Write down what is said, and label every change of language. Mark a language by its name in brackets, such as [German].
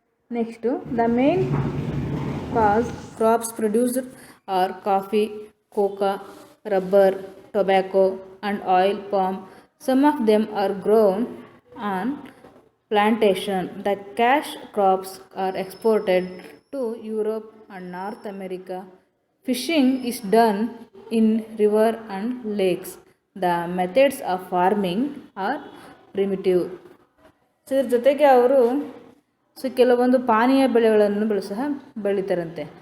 [English] Next the main crops produced are coffee, cocoa, rubber, tobacco and oil palm. Some of them are grown on plantation. The cash crops are exported to Europe and North America. Fishing is done in river and lakes. The methods of farming are primitive. [Kannada] So ಇದ್ರ ಜೊತೆಗೆ ಅವರು ಕೆಲವೊಂದು ಪಾನೀಯ ಬೆಳೆಗಳನ್ನು ಸಹ ಬೆಳೀತಾರಂತೆ.